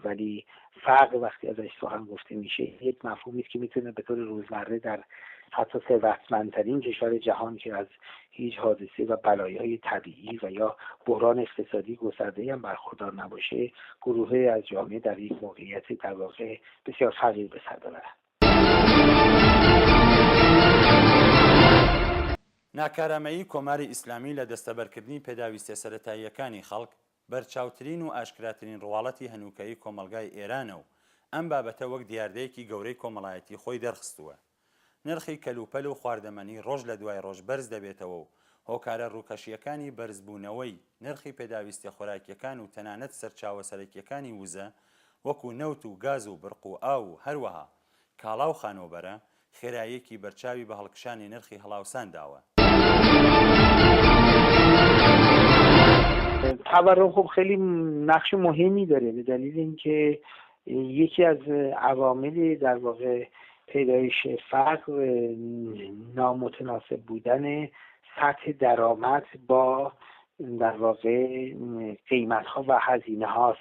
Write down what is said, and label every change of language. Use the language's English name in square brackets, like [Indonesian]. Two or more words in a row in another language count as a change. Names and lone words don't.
[Persian] ولی فقر وقتی ازش سخن گفته میشه یک مفهومی است که میتونه به طور روزمره در حتی ثروتمندترین کشور جهان که از هیچ حادثه و بلایای طبیعی و یا بحران اقتصادی گسترده هم برخوردار نباشه، گروهی از جامعه در یک موقعیت در واقع بسیار فقیر به سر ببرند. [Central Kurdish] ناکارامەیی کۆماری ئیسلامی لە دەستەبەرکردنی پێداویستە سەرەتاییەکانی خەڵک بەرچاوترین و ئاشکراترین ڕواڵەتی هەنووکەیی کۆمەلگای ئێرانە و ئەم بابەتە وەک دیاردەیەکی گەورەی کۆمەڵایەتی خۆی دەرخستووە. نرخی کەلوپەل و خواردەمەنی ڕۆژ لە دوای ڕۆژ بەرز دەبێتەوە و هۆکارە ڕووکەشیەکانی بەرزبوونەوەی نرخی پێداویستی خۆراکیەکان و تەنانەت سەرچاوە سەرەکیەکانی وزە وەکو نەوت و گاز و برق و ئاو و هەروەها کاڵا و خانۆبەرە خێراییەکی بەرچاوی بە هەڵکشانی نرخی هەڵاوسان داوە. [Persian] تورم خب خیلی نقش مهمی داره به دلیل اینکه یکی از عوامل در واقع پیدایش فقر نامتناسب بودن سطح درآمد با در واقع قیمت‌ها و هزینه هاست.